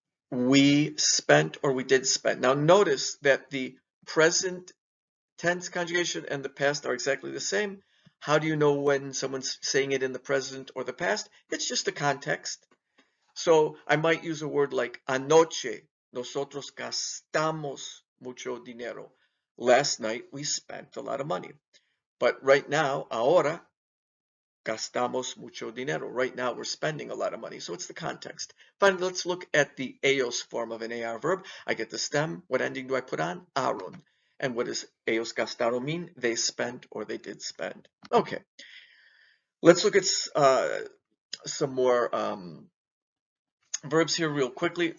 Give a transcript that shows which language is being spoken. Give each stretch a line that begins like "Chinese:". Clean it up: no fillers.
English: we spent or we did spend. Now notice that the present tense conjugation and the past are exactly the same. How do you know when someone's saying it in the present or the past? It's just the context. So I might use a word like
Spanish: anoche, nosotros gastamos mucho dinero.
English: Last night we spent a lot of money. But right now,
Spanish: ahora, gastamos mucho dinero.
English: Right now we're spending a lot of money. So it's the context. Finally, let's look at the ellos form of an AR verb. I get the stem. What ending do I put on? Aron. And what does
Spanish: ellos gastaron
English: mean? They spent or they did spend. Okay. Let's look at some more verbs here real quickly.